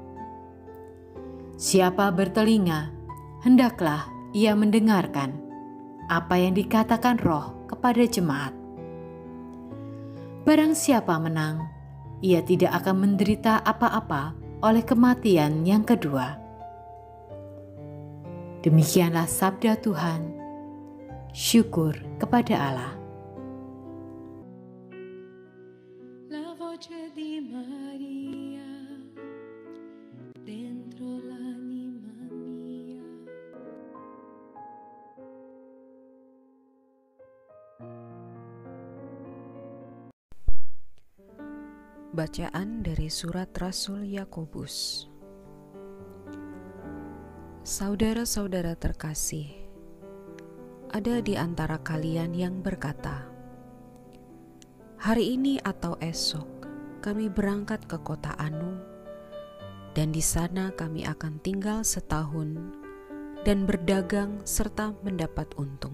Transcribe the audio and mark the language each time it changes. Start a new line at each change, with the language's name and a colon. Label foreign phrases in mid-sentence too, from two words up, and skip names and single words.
Indonesian: Siapa bertelinga, hendaklah ia mendengarkan apa yang dikatakan Roh kepada jemaat. Barang siapa menang, ia tidak akan menderita apa-apa oleh kematian yang kedua. Demikianlah sabda Tuhan. Syukur kepada Allah.
Italian: La voce di Maria dentro l'anima mia.
Indonesian: Bacaan dari surat Rasul Yakobus. Saudara-saudara terkasih, ada di antara kalian yang berkata, "Hari ini atau esok kami berangkat ke kota Anu dan di sana kami akan tinggal setahun dan berdagang serta mendapat untung.